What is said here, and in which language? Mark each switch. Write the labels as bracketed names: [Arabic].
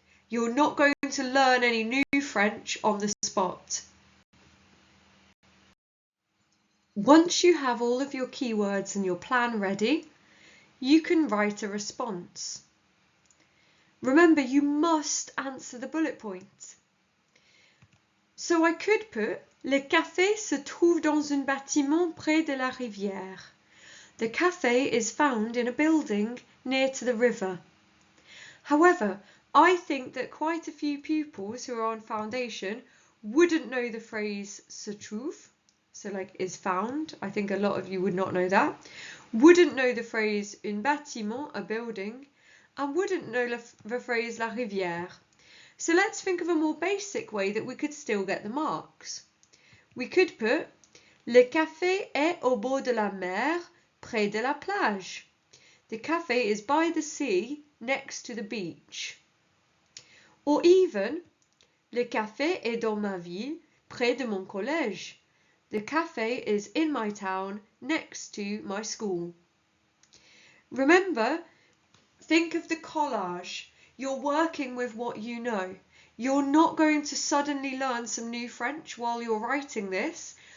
[English] You're not going to learn any new French on the spot. Once you have all of your keywords and your plan ready, you can write a response. Remember, you must answer the bullet point. So I could put, [French] le café se trouve dans un bâtiment près de la rivière. [English] The cafe is found in a building near to the river. However, I think that quite a few pupils who are on foundation wouldn't know the phrase se trouve, so like is found. I think a lot of you would not know that. Wouldn't know the phrase un bâtiment, a building, and wouldn't know the phrase la rivière. So let's think of a more basic way that we could still get the marks. We could put, [French] le café est au bord de la mer, près de la plage. [English] The cafe is by the sea, next to the beach. Or even, [French] le café est dans ma ville, près de mon collège. [English] The cafe is in my town, next to my school. Remember, think of the collage. You're working with what you know. You're not going to suddenly learn some new French while you're writing this.